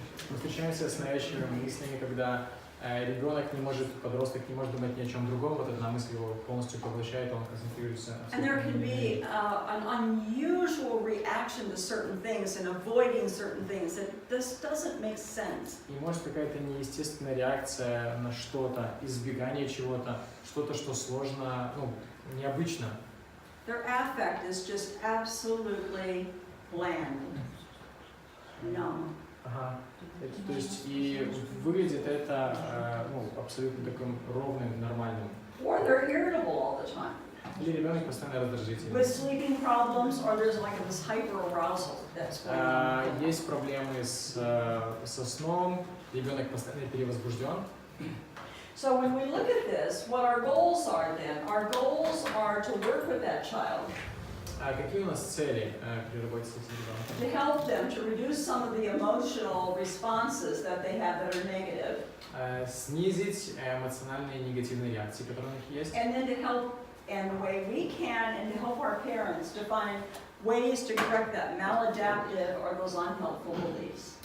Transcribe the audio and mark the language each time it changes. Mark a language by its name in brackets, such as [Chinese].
[Russian] Мы встречаемся с навязчивыми мыслями, когда ребенок не может, подросток не может думать ни о чем другом, вот одна мысль его полностью поглощает, он концентрируется. [English] And there can be an unusual reaction to certain things and avoiding certain things that this doesn't make sense. [Russian] И может какая-то неестественная реакция на что-то, избегание чего-то, что-то, что сложно, необычно. [English] Their affect is just absolutely bland, numb. Ага. [Russian] То есть и выглядит это абсолютно таким ровным, нормальным. [English] Or they're irritable all the time. [Russian] Или ребенок постоянно раздражительный. [English] With sleeping problems, or there's like this hyperarousal that's going on. [Russian] Есть проблемы со сном, ребенок постоянно перевозбужден. [English] So when we look at this, what our goals are then, our goals are to work with that child, [Russian] А какие у нас цели при работе с этим ребенком? [English] to help them to reduce some of the emotional responses that they have that are negative, [Russian] Снизить эмоциональные негативные реакции, которые у них есть. [English] and then to help in the way we can, and to help our parents to find ways to correct that maladaptive or those unhelpful beliefs.